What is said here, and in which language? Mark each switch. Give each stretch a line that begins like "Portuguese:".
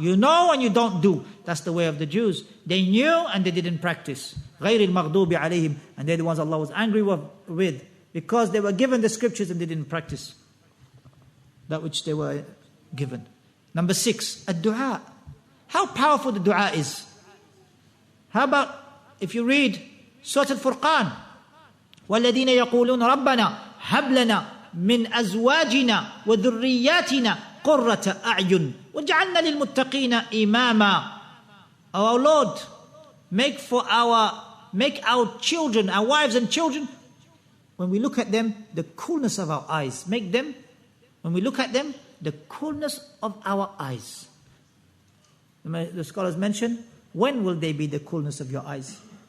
English: You know and you don't do. That's the way of the Jews. They knew and they didn't practice.
Arabic: غَيْرِ الْمَغْضُوبِ عَلَيْهِمْ.
English: And they're the ones Allah was angry with, because they were given the scriptures and they didn't practice that which they were given. Number 6, ad-du'a. How powerful the dua is. How about if you read Surah Al-Furqan,
Arabic: وَالَّذِينَ يَقُولُونَ رَبَّنَا هَبْ لَنَا مِنْ أَزْوَاجِنَا وَذُرِّيَّاتِنَا قُرَّةَ أَعْيُنٍ وَاجْعَلْنَا لِلْمُتَّقِينَ إِمَامًا.
English: Our Lord, make our children, our wives and children, when we look at them, the coolness of our eyes. Make them, when we look at them, the coolness of our eyes. The scholars mention, when will they be the coolness of your eyes?